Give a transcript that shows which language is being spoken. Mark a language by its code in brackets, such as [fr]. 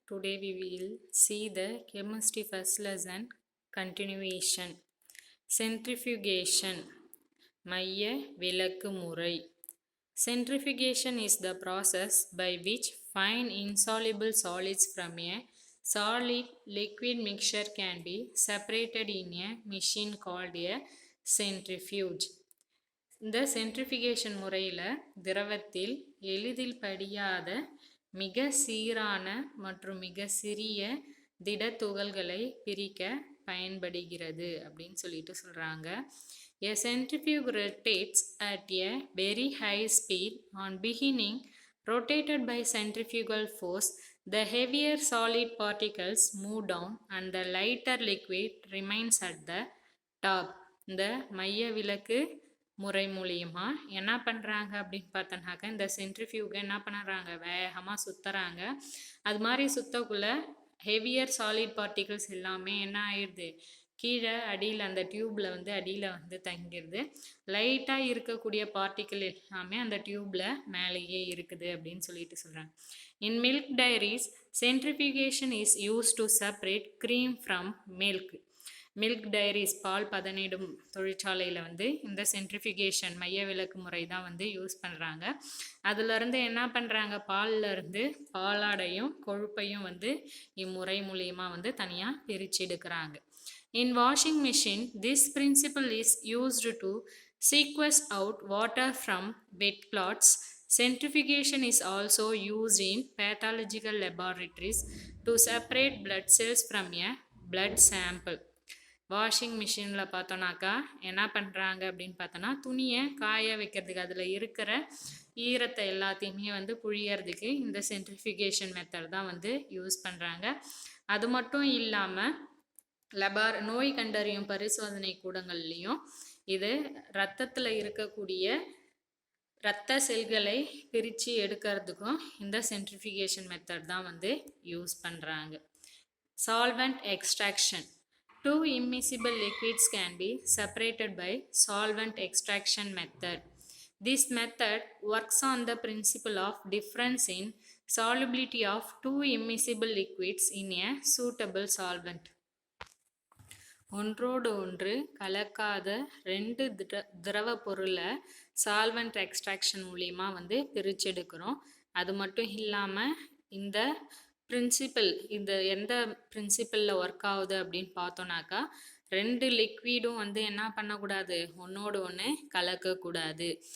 [en] Today we will see the chemistry first lesson continuation. [ta] Centrifugation மைய விலக்கு முறை. [en] Centrifugation is the process by which fine insoluble solids from a solid liquid mixture can be separated in a machine called a centrifuge. [ta] இந்த centrifugation முறையில் திரவத்தில் எளிதில் படியாத மிக சீரான மற்றும் மிக சிறிய திட துகள்களை பிரிக்க பயன்படுகிறது அப்படின்னு சொல்கிறாங்க. [en] A centrifuge rotates at a very high speed. On beginning rotated by centrifugal force, the heavier solid particles move down and the lighter liquid remains at the top. [ta] இந்த மைய விலக்கு முறை மூலியமா என்ன பண்ணுறாங்க அப்படின்னு பார்த்தோன்னாக்கா இந்த சென்ட்ரிஃபியூகை என்ன பண்ணுறாங்க, வேகமாக சுற்றுறாங்க. அது மாதிரி சுற்றக்குள்ள [en] heavier solid particles [ta] எல்லாமே என்ன ஆயிடுது, கீழே அடியில் அந்த டியூப்பில் அடியில் தங்கிடுது. லைட்டாக இருக்கக்கூடிய பார்ட்டிக்கிள் எல்லாமே அந்த டியூப்பில் மேலேயே இருக்குது அப்படின்னு சொல்கிறாங்க. [en] In milk dairies centrifugation is use to separate cream from milk. [ta] Milk diaries பால் பதனிடும் தொழிற்சாலையில் இந்த சென்ட்ரிஃபிகேஷன் மைய விலக்கு முறை தான் யூஸ் பண்ணுறாங்க. அதுலேருந்து என்ன பண்ணுறாங்க, பால்லேருந்து பாலாடையும் கொழுப்பையும் இம்முறை மூலியமாக தனியாக பிரித்து எடுக்கிறாங்க. [en] In washing machine, this principle is used to squeeze out water from wet cloths. Centrifugation is also used in pathological laboratories to separate blood cells from a blood sample. [ta] Washing மிஷினில் பார்த்தோன்னாக்கா என்ன பண்ணுறாங்க அப்படின்னு பார்த்தோன்னா, துணியை காய வைக்கிறதுக்கு அதில் இருக்கிற ஈரத்தை எல்லாத்தையுமே புழியறதுக்கு இந்த சென்ட்ரிஃபிகேஷன் மெத்தட் தான் யூஸ் பண்ணுறாங்க. அது மட்டும் இல்லாமல் நோய் கண்டறியும் பரிசோதனை கூடங்கள்லேயும் இது இரத்தத்தில் இருக்கக்கூடிய இரத்த செல்களை பிரித்து எடுக்கிறதுக்கும் இந்த சென்ட்ரிஃபிகேஷன் மெத்தட் தான் யூஸ் பண்ணுறாங்க. [en] Solvent extraction. Two immiscible liquids can be separated by solvent extraction method. This method works on the principle of difference in solubility of two immiscible liquids in a suitable solvent. [ta] ஒன்றோடு ஒன்று கலக்காத ரெண்டு திரவ பொருளை solvent extraction மூலியமாக பிரிச்செடுக்கிறோம். அது மட்டும் இல்லாமல் இந்த பிரின்சிபல் எந்த பிரின்சிபலில் ஒர்க் ஆகுது அப்படின்னு பார்த்தோன்னாக்கா, ரெண்டு லிக்விடும் என்ன பண்ணக்கூடாது, ஒன்றோடு ஒன்று கலக்கக்கூடாது.